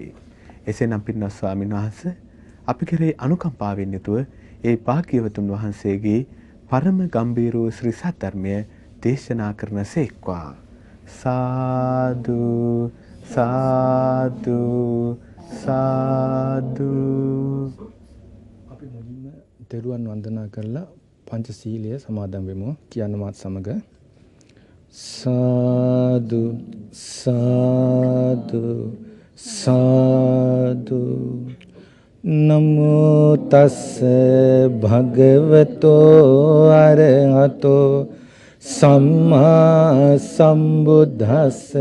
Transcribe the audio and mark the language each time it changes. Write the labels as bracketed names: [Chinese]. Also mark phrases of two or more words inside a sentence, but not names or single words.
[Sinhala] එසේනම් පින්වත් ස්වාමීන් වහන්සේ අපි කෙරේ අනුකම්පාවෙන් යුතුව ඒ භාග්‍යවතුන් වහන්සේගේ පරම ගම්බීර වූ ශ්‍රී සත්‍යධර්මය දේශනා කරන සේක්වා. සාදු සාදු සාදු. අපි මුලින්ම දරුවන් වන්දනා කරලා පංචශීලය සමාදන් වෙමු. කියන්න මාත් සමග සාදු සාදු සාදු. [Pali] නමෝ තස්ස භගවතෝ අරහතෝ සම්මා සම්බුද්දස්ස.